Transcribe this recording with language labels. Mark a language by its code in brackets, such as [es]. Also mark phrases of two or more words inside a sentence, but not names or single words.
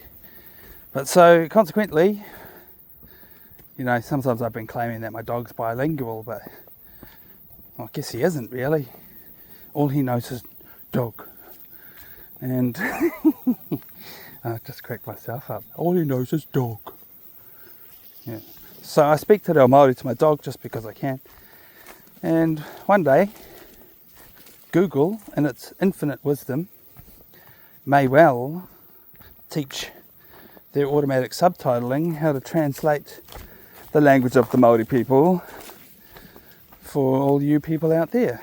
[en] But so consequently, you know, sometimes I've been claiming that my dog's bilingual, but well, I guess he isn't really. All he knows is dog. And I just cracked myself up. All he knows is dog. Yeah. So I speak [mi] te reo Māori [en] to my dog just because I can. And one day, Google, in its infinite wisdom, may well teach their automatic subtitling how to translate the language of the Māori people for all you people out there.